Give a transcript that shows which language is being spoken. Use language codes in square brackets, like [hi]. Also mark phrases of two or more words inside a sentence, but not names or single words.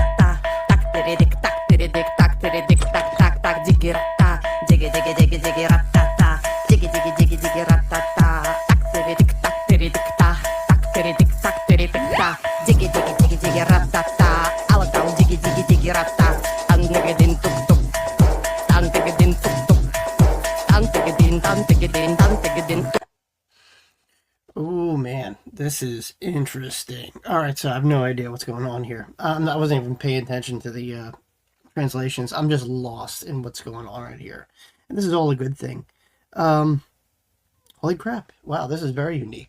[en] tak tiridik tak tak tak digi ratta digi digi digi digi ratta digi digi digi digi ratta tak tiridik ta tak tiridik ta digi digi digi digi ratta Alatau digi digi digi ratta angedin tuk tuk angedin tuk tuk angedin Oh man, this is interesting. All right, so I have no idea what's going on here. I wasn't even paying attention to the translations. I'm just lost in what's going on right here, and this is all a good thing. Holy crap! Wow, this is very unique.